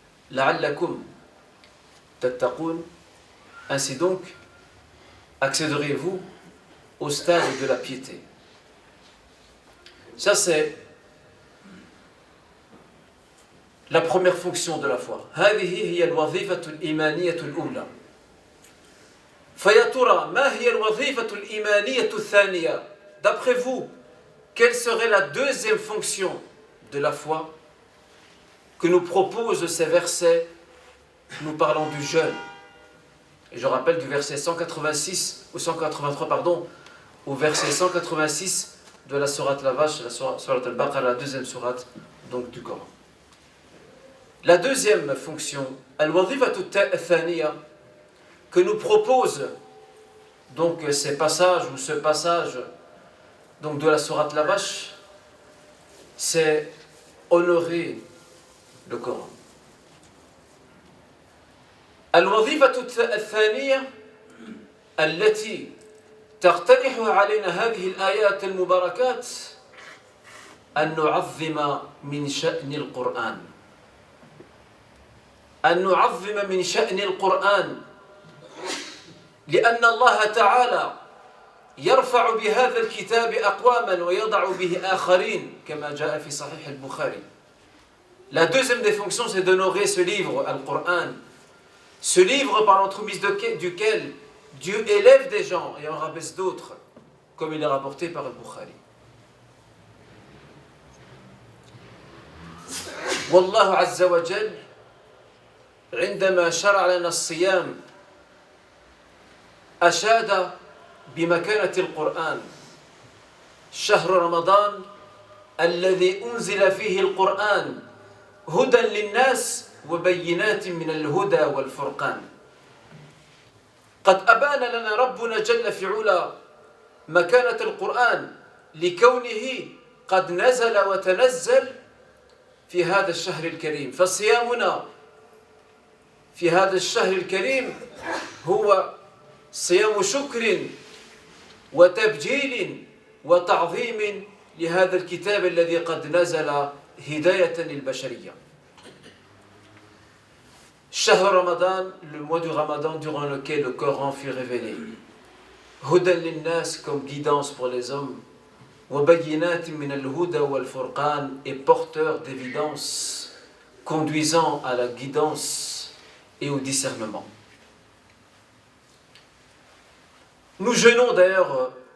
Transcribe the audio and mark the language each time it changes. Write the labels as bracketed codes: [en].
[ar] لعلكم تتقون. [fr] Ainsi donc, accéderez-vous au stade de la piété. Ça c'est la première fonction de la foi. [ar] هذه هي الوظيفة الإيمانية الأولى. فيا ترى ما هي الوظيفة الإيمانية الثانية? [fr] D'après vous, quelle serait la deuxième fonction de la foi que nous proposent ces versets nous parlant du jeûne? Et je rappelle du verset 186 ou 183 pardon, au verset 186 de la sourate la vache, la sourate al-Baqarah, la deuxième sourate donc du Coran. La deuxième fonction, [ar] al-wadhifatu thaniya, [fr] que nous propose donc ces passages ou ce passage donc de la sourate la vache, c'est honorer le Coran. [ar] الوظيفة الثانية التي تقترحها علينا هذه الآيات المباركات أن نعظم من شأن القرآن. أن نعظم من شأن القرآن لأن الله تعالى يرفع بهذا الكتاب أقواما ويضع به آخرين كما جاء في صحيح البخاري. [fr] La deuxième des fonctions, c'est d'honorer ce livre, Al-Qur'an. Ce livre par l'entremise duquel Dieu élève des gens et en rabaisse d'autres, comme il est rapporté par Al-Bukhari. [ar] والله عز وجل عندما شرع لنا الصيام أشاد بمكانة القرآن. شهر رمضان الذي أنزل فيه القرآن هدى للناس وبينات من الهدى والفرقان. قد أبان لنا ربنا جل في علا مكانة القرآن لكونه قد نزل وتنزل في هذا الشهر الكريم. فصيامنا في هذا الشهر الكريم هو صيام شكر وتبجيل وتعظيم لهذا الكتاب الذي قد نزل هداية للبشرية. [fr] شهر Ramadan, le mois du Ramadan durant lequel le Coran fut révélé. [ar] Hudan linnas [fr] comme guidance pour les hommes. [ar] Wabayinat min al-huda wal-furqan [fr] et porteur d'évidence, conduisant à la guidance et au discernement. Nous jeûnons d'ailleurs